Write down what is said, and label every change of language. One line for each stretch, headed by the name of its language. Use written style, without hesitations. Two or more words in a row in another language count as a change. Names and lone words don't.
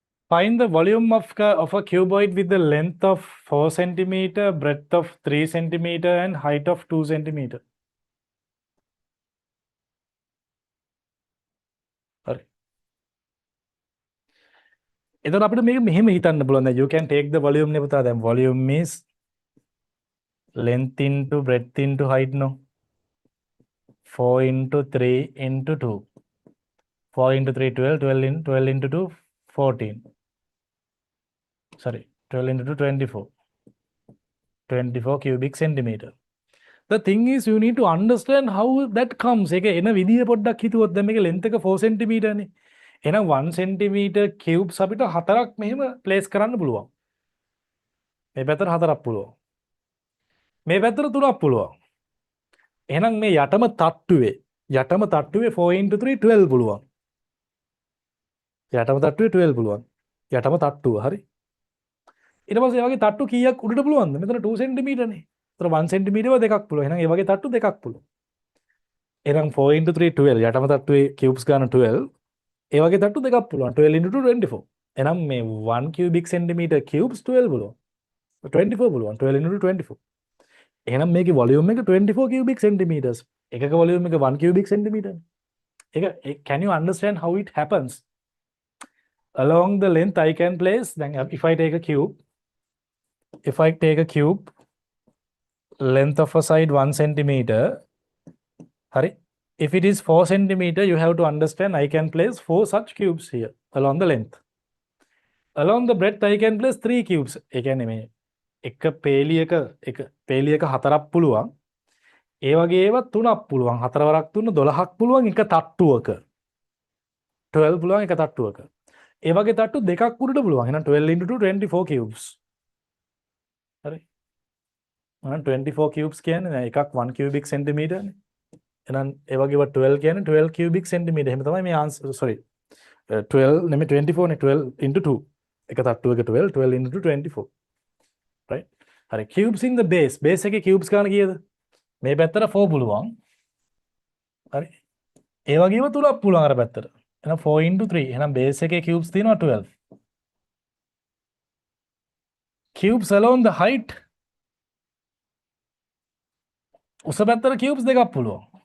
English: Find the volume of a cuboid with the length of 4 centimeter, breadth of 3 centimeter, and height of 2 centimeter.
Sinhala: හරි. එතකොට අපිට මේක මෙහෙම හිතන්න පුළුවන්.
English: දැන් you can take the volume
Sinhala: නේ පුතා.
English: දැන් volume is length into breadth into height no. 4 into 3 into 2. 4 into 3 12, 12 into 2 14. Sorry, 12 into 2 24. 24 cubic centimeter. The thing is you need to understand how that comes.
Sinhala: ඒක එන විදිය පොඩ්ඩක් හිතුවොත් දැන් මේක length එක 4 centimeter නේ. එහෙනම් 1
English: centimeter cubes
Sinhala: අපිට හතරක් මෙහෙම place කරන්න පුළුවන්. මේ පැත්තට හතරක් පුළුවන්. මේ පැත්තට තුනක් පුළුවන්. එහෙනම් මේ යටම තට්ටුවේ 4 into 3 12 පුළුවන්. යටම තට්ටුවේ 12 පුළුවන්. යටම තට්ටුව හරි. ඊට පස්සේ ඒ වගේ තට්ටු කීයක් උඩට පුළුවන්ද? මෙතන 2 cm නේ. ඒතර 1 cm දෙකක් පුළුවන්. එහෙනම් ඒ වගේ තට්ටු දෙකක් පුළුවන්. එහෙනම් 4 into 3 12 යටම තට්ටුවේ cubes ගන්න 12. ඒ වගේ තට්ටු දෙකක් පුළුවන්. 12 into 2 24. එහෙනම් මේ 1
English: cubic centimeter cubes
Sinhala: 12 පුළුවන්. 24 පුළුවන්. 12 into 2 24. එහෙනම් මේකේ volume එක 24
English: cubic centimeters.
Sinhala: එකක volume එක 1
English: cubic centimeter. ඒක can you understand how it happens? Along the length I can place, then if I take a cube, length of a side 1 centimeter, hurry, if it is 4 centimeter, you have to understand I can place 4 such cubes here along the length. Along the breadth I can place 3 cubes.
Sinhala: ඒ කියන්නේ මේ එක පේලියක හතරක් පුළුවන්. ඒ වගේ ඒවා තුනක් පුළුවන්. හතර වරක් තුන 12ක් පුළුවන් එක තට්ටුවක. 12 පුළුවන් එක තට්ටුවක. ඒ වගේ තට්ටු දෙකක් උඩට පුළුවන්. එහෙනම් 12
English: into 2 24 cubes.
Sinhala: හරි. එහෙනම් 24 cubes කියන්නේ නෑ එකක් 1
English: cubic centimeter
Sinhala: නේ. එහෙනම් ඒ වගේව 12 කියන්නේ 12
English: cubic centimeter.
Sinhala: එහෙම තමයි මේ
English: answer sorry.
Sinhala: 12 නෙමෙයි 24 නේ 12 into 2. එක තට්ටුවක
English: 12 12 into 2 24. Right? හරි. cubes in the base.
Sinhala: base එකේ cubes ගන්න කීයද? මේ පැත්තට 4 පුළුවන්. හරි. ඒ වගේම තුනක් පුළුවන් අර පැත්තට. එහෙනම් 4 into 3. එහෙනම් base එකේ cubes තියෙනවා 12.
English: Cubes along the height.
Sinhala: උස පැත්තට cubes දෙකක් පුළුවන්.